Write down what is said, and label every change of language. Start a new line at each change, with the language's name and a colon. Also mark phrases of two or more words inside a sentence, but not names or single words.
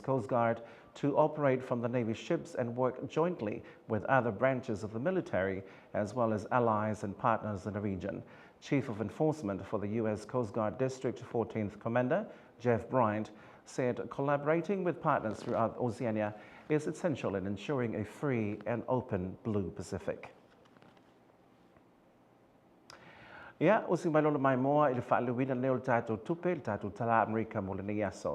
English: Coast Guard to operate from the Navy ships and work jointly with other branches of the military, as well as allies and partners in the region. Chief of Enforcement for the U.S. Coast Guard District 14th Commander, Jeff Bryant, said collaborating with partners throughout Oceania is essential in ensuring a free and open Blue Pacific.
Samoan: Ia, o si malolo mai moa i le whaaluina neo le tātou tupe, le tātou tala Amerika mo le nei aso.